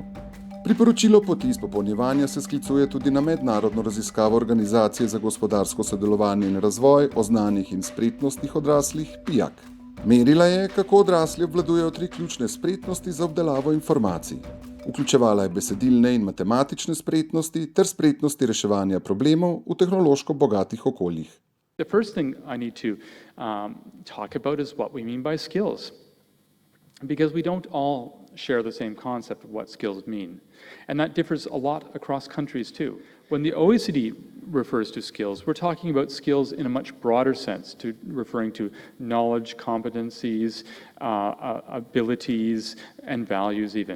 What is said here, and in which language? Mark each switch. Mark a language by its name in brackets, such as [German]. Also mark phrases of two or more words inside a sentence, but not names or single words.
[Slovenian] Priporočilo poti izpopolnjevanja se sklicuje tudi na mednarodno raziskavo Organizacije za gospodarsko sodelovanje in razvoj o znanjih in spretnostih odraslih PIAAC. Merila je, kako odrasli obvladujejo 3 ključne spretnosti za obdelavo informacij. Vključevala je besedilne in matematične spretnosti ter spretnosti reševanja problemov v tehnološko bogatih okoljih. [English] The first thing I need to talk about is what we mean by skills. Because we don't all share the same concept of what skills mean. And that differs a lot across countries too. When the OECD refers to skills, we're talking about skills in a much broader sense, referring to knowledge, competencies, abilities, and values even.